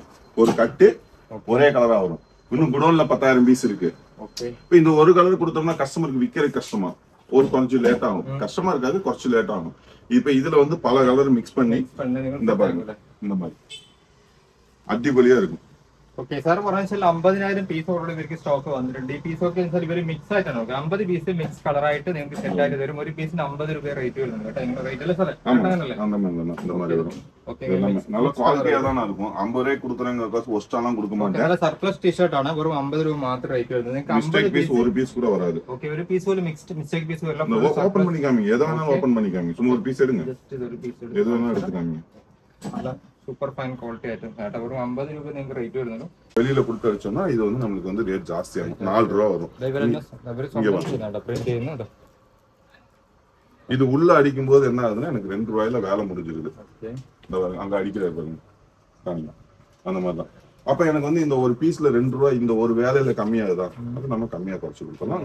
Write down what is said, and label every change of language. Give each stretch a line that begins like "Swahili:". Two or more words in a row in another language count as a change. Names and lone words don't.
Tamil: ஒரு கட்டு ஒரே கலரா வரும். இன்னும் குடோன்ல 10,000 பீஸ் இருக்கு. இப்ப இந்த ஒரு கலர் கொடுத்தோம்னா கஸ்டமருக்கு விற்கிற கஷ்டமா, ஒரு கொஞ்சம் லேட் ஆகும். கஷ்டமா இருக்காது, கொஞ்சம் லேட் ஆகும். இப்ப இதுல வந்து பல கலர் மிக்ஸ் பண்ணி இந்த பாருங்க, இந்த மாதிரி அடிபொலியா இருக்கும்.
Malayalam: ഓക്കെ സാർ പറഞ്ഞ 50,000 പീസ് ഓൾറെഡി ഇവർക്ക് സ്റ്റോക്ക് വന്നിട്ടുണ്ട്. ഈ പീസ് ഒക്കെ ഇവർ മിക്സ് ആയിട്ടാണ് നോക്കുക. 50 പീസ് മിക്സ് കളറായിട്ട് നിങ്ങൾക്ക് സെറ്റ് ആയിട്ട് തരും. ഒരു പീസിന് 50 രൂപ റേറ്റ് വരുന്നുണ്ട് കേട്ടോ. നിങ്ങളുടെ റേറ്റ് അല്ലേ സാറേ?
Tamil: நல்ல குவாலிட்டியா தான் இருக்கும். 50 ரூபாய் கொடுக்குறேங்க, ஒஸ்டாலாம் கொடுக்க மாட்டேன்.
Malayalam: നല്ല സർപ്ലസ് ടീഷർട്ട് ആണ്. വെറും 50 രൂപ മാത്രം റേറ്റ് വരുന്നത്. നിങ്ങൾക്ക് 50 പീസ് ഒരു പീസ്
Tamil: கூட வராது.
Malayalam: ഓക്കെ, ഒരു പീസ് പോലും മിസ്റ്റേക്ക് പീസ് വരില്ല.
Tamil: ஓபன் பண்ணி காமிங்க, எதை வேணாலும் ஓபன் பண்ணி காமிங்க. சும்மா ஒரு பீஸ் எடுங்க, எது வேணாலும் எடுத்து காமிங்க.
Malayalam: നല്ല
English: super fine quality
Malayalam: ആയിട്ട് കേട്ടോ. വെറും 50 രൂപ നിങ്ങൾക്ക് റേറ്റ് വരുന്നുണ്ട്.
Tamil: வெளியில கொடுத்து வச்சோம்னா இது வந்து நமக்கு வந்து ரேட் ஜாஸ்தி ஆகும். 4 ரூபாய் வரும். இது உள்ள அடிக்கும் போது என்ன ஆகுதுன்னா எனக்கு 2 ரூபாயில வேலை முடிஞ்சிருது. அங்க அடிக்கிறாரு பாருங்க, அந்த மாதிரிதான். அப்ப எனக்கு வந்து இந்த ஒரு பீஸ்ல 2 ரூபாய் இந்த ஒரு வேலையில கம்மியாகுதா, அது நம்ம கம்மியா குறைச்சு கொடுக்கலாம்.